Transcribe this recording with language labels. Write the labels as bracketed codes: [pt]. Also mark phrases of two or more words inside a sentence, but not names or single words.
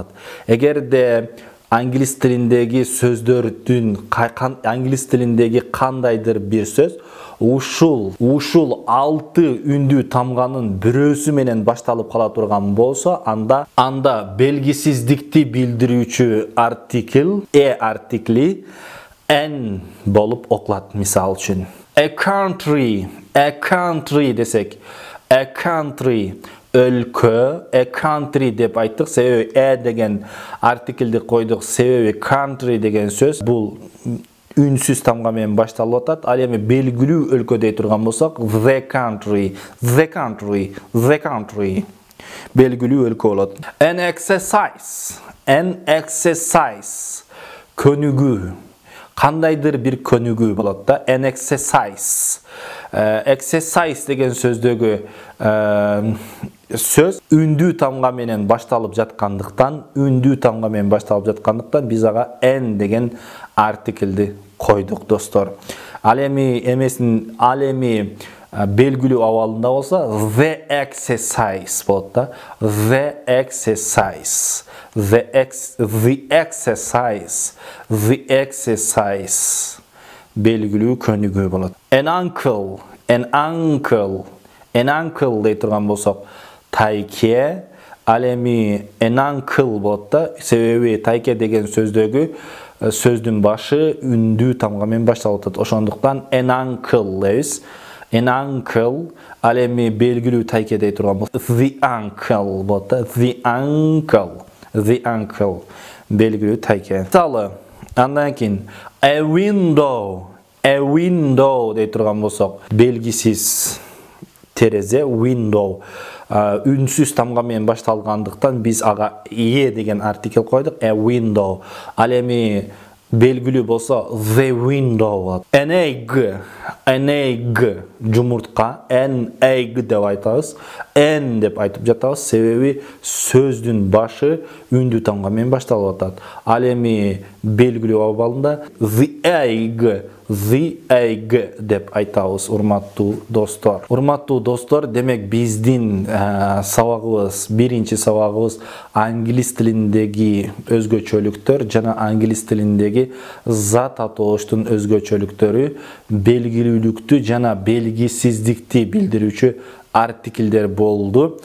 [ky] Эгерде англис тилиндеги кандайдыр бир сөз ушул 6 үндүү тамганын бирөөсү менен башталып кала турган болсо, анда белгисиздикти билдирүүчү артикл, артикли n болуп окулат. Мисал үчүн, [en] a country десек, a country өлкө, a country [ky] деп айттык. Себеби деген артиклди койдук. Себеби country деген сөз бул үнсүз тамга менен башталып атат. Ал эми белгилүү өлкө дей турган болсок, [en] the country. [ky] Белгилүү өлкө болот. [en] An exercise көнүгүү. [ky] Кандайдыр бир көнүгүү болот да. [en] An exercise [ky] деген сөздөгү сөз үндүү тамга менен башталып жаткандыктан, биз ага n деген артиклди койдук, достор. Ал эми белгилүү абалында болсо, [en] the exercise [ky] болот да. [en] The exercise. [ky] Белгилүү көнүгүү болот. [en] An uncle [ky] дей турган болсок, тайке. Ал эми [en] an uncle [ky] болот да. Себеби тайке деген сөздүн башы үндүү тамга менен башталып атат. [en] Ошондуктан an uncle дейбиз. An uncle. [ky] Ал эми белгилүү тайке дей турган болсок, [en] the uncle [ky] болот да. [en] The uncle. [ky] Белгилүү тайке. Мисалы, андан кийин [en] a window [ky] дей турган болсок, белгисиз терезе, window. Үнсүз тамга менен башталгандыктан биз ага деген артикл койдук. [en] A window. [ky] Ал эми белгилүү болсо, [en] the window. An egg жумуртка. An egg [ky] деп айтабыз. N деп айтып жатабыз. Себеби сөздүн башы үндүү тамга менен башталып атат. Ал эми белгилүү абалында [en] the the egg [ky] деп айтабыз, урматтуу достор. Урматтуу достор, демек биздин сабагыбыз, биринчи сабагыбыз англис тилиндеги өзгөчөлүктөр жана англис тилиндеги зат атооштун өзгөчөлүктөрү, белгилүүлүктү жана белгисиздикти билдирүүчү артиклдер болду.